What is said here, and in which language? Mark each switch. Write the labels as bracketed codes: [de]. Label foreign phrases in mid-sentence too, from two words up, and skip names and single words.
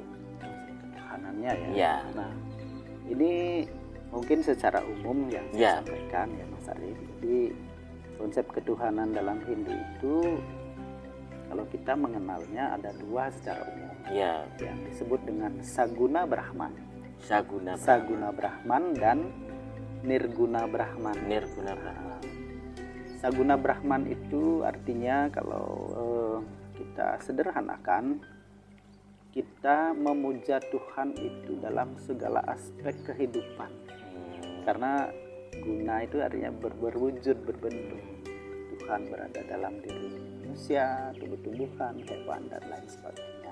[id] Ketuhanannya ya. Ya. Nah, ini mungkin secara umum yang saya sampaikan ya Mas Arif. Jadi konsep ketuhanan dalam Hindu itu kalau kita mengenalnya ada dua secara umum. Ya. Yang disebut dengan Saguna Brahman. Saguna Brahman dan Nirguna Brahman. Nirguna Brahman. Saguna Brahman itu artinya kalau kita sederhanakan, kita memuja Tuhan itu dalam segala aspek kehidupan. Karena guna itu artinya berwujud, berbentuk. Tuhan berada dalam diri manusia, tumbuh-tumbuhan, hewan, dan lain sebagainya.